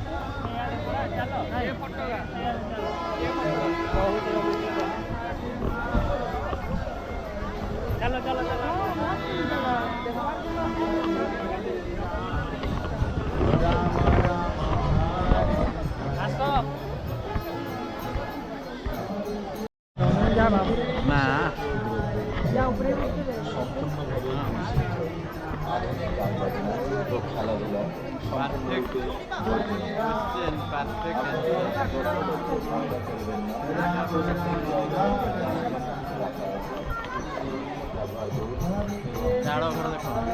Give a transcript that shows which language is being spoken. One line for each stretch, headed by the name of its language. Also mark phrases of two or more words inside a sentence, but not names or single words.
Hindi: चलो चलो चलो ना
English: perfect question,
Hindi: perfect झाड़ो घर देखो